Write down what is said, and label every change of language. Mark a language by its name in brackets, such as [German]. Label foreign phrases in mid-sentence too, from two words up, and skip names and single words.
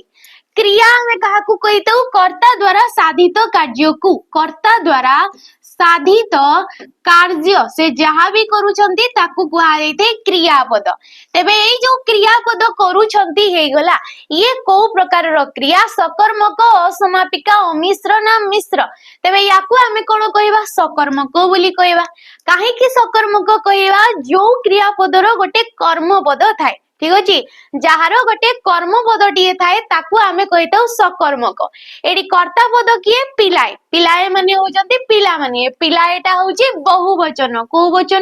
[Odia] କ୍ରିୟା ଆମେ କାହାକୁ କହିଥାଉ? କର୍ତ୍ତା ଦ୍ୱାରା ସାଧିତ କାର୍ଯ୍ୟକୁ, କର୍ତ୍ତା ଦ୍ୱାରା ସାଧିତ କାର୍ଯ୍ୟ ସେ ଯାହା ବି କରୁଛନ୍ତି ତାକୁ କୁହାଯାଇଥାଏ କ୍ରିୟାପଦ। ତେବେ ଏଇ ଯୋଉ କ୍ରିୟାପଦ କରୁଛନ୍ତି ହେଇଗଲା, ଇଏ କୋଉ ପ୍ରକାରର କ୍ରିୟା? ସକର୍ମକ, ଅସମାପିକା, ଅମିଶ୍ର ନା ମିଶ୍ର? ତେବେ ୟାକୁ ଆମେ କଣ କହିବା? सकर्मक ବୋଲି କହିବା। କାହିଁକି सकर्मक କହିବା? ଯୋଉ କ୍ରିୟାପଦର ଗୋଟେ କର୍ମପଦ ଥାଏ, ଠିକ ଅଛି, ଯାହାର ଗୋଟେ କର୍ମପଦଟିଏ ଥାଏ ତାକୁ ଆମେ କହିଥାଉ सकर्मक। ଏଠି କର୍ତ୍ତା ପଦ କିଏ? ପିଲାଏ, ପିଲାଏ ମାନେ ହଉଛନ୍ତି ପିଲାମାନେ, ପିଲାଏଟା ହଉଛି ବହୁବଚନ, କୋଉ ବଚନ?